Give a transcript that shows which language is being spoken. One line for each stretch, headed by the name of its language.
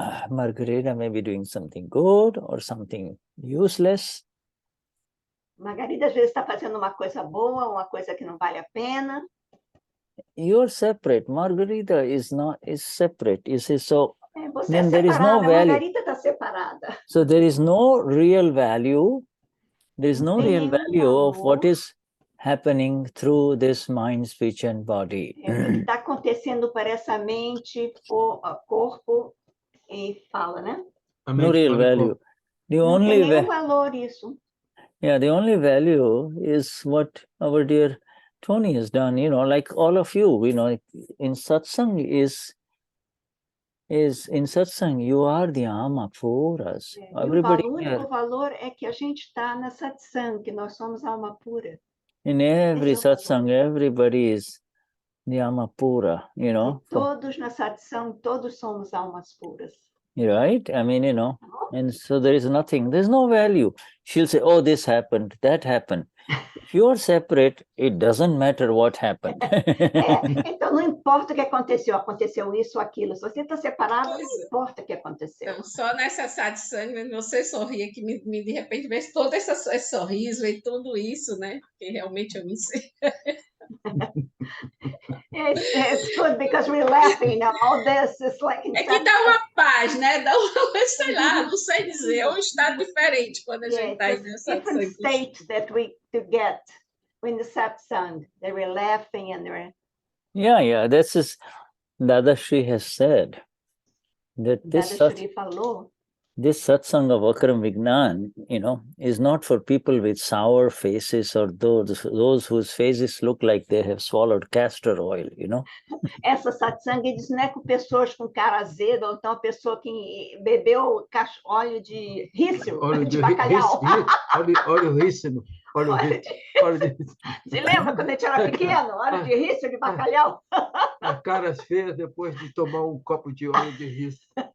English: Margarita may be doing something good or something useless.
Portuguese: Margarida às vezes está fazendo uma coisa boa, uma coisa que não vale a pena.
English: You're separate. Margarita is separate. You see, so then there is no value.
Portuguese: Margarita está separada.
English: So there is no real value. There is no real value of what is happening through this mind, speech, and body.
Portuguese: O que está acontecendo para essa mente, corpo e fala, né?
English: No real value. The only
Portuguese: tem nenhum valor isso.
English: Yeah, the only value is what our dear Tony has done, you know, like all of you, you know, in Satsang in Satsang, you are the Ama for us. Everybody
Portuguese: o único valor é que a gente está na Satsang, que nós somos alma pura.
English: In every Satsang, everybody is the Ama pura, you know.
Portuguese: Todos na Satsang, todos somos almas puras.
English: Right? I mean, you know, and so there is nothing, there's no value. She'll say, oh, this happened, that happened. If you're separate, it doesn't matter what happened.
Portuguese: Então não importa o que aconteceu, aconteceu isso ou aquilo. Se você está separado, não importa o que aconteceu. Então, só nessa satsang, você sorria, que de repente vê todo esse sorriso e tudo isso, né? Porque realmente eu me sei.
English: It's good because we're laughing now. All this is like.
Portuguese: É que dá uma paz, né? Dá uma, sei lá, não sei dizer, é um estado diferente quando a gente está aí nessa
English: different state that we get in the satsang. They were laughing and they were. Yeah, this is Dadashri has said that this
Portuguese: Dadashri falou
English: this satsang of Akram Vignan, is not for people with sour faces or those whose faces look like they have swallowed castor oil,
Portuguese: Essa satsang diz não é com pessoas com cara azeda, ou então a pessoa que bebeu óleo de rícino, de bacalhau. Óleo rícino. Você lembra quando a gente era pequeno? Óleo de rícino, de bacalhau? As caras feias depois de tomar um copo de óleo de rícino.